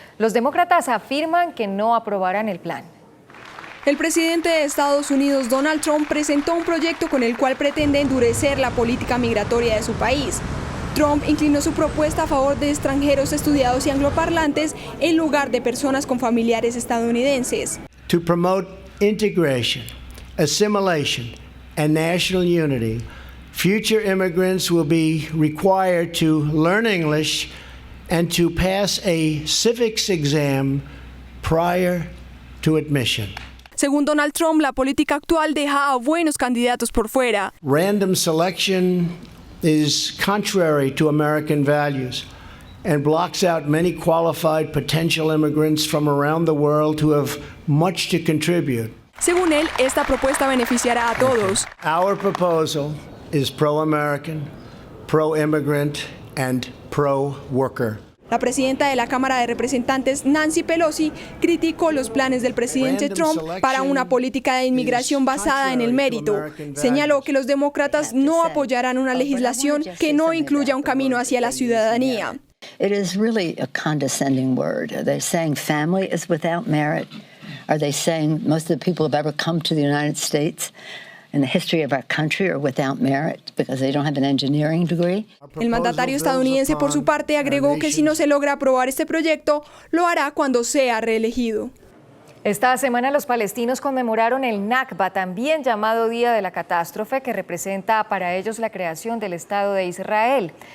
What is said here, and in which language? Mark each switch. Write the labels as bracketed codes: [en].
[es] Los demócratas afirman que no aprobarán el plan. El presidente de Estados Unidos, Donald Trump, presentó un proyecto con el cual pretende endurecer la política migratoria de su país. Trump inclinó su propuesta a favor de extranjeros estudiados y angloparlantes en lugar de personas con familiares estadounidenses. [en] To promote integration, assimilation, and national unity, future immigrants will be required to learn English and to pass a civics exam prior to admission. [es] Según Donald Trump, la política actual deja a buenos candidatos por fuera. [en] Random selection is contrary to American values and blocks out many qualified potential immigrants from around the world who have much to contribute. [es] Según él, esta propuesta beneficiará a todos. [en] Our proposal is pro-American, pro-immigrant, and pro-worker. [es] La presidenta de la Cámara de Representantes, Nancy Pelosi, criticó los planes del presidente Trump para una política de inmigración basada en el mérito. Señaló que los demócratas no apoyarán una legislación que no incluya un camino hacia la ciudadanía. [en] It is really a condescending word. Are they saying family is without merit? Are they saying most of the people who have ever come to the United States in the history of our country are without merit because they don't have an engineering degree. [es] El mandatario estadounidense, por su parte, agregó que si no se logra aprobar este proyecto, lo hará cuando sea reelegido. Esta semana los palestinos conmemoraron el Nakba, también llamado Día de la Catástrofe, que representa para ellos la creación del Estado de Israel.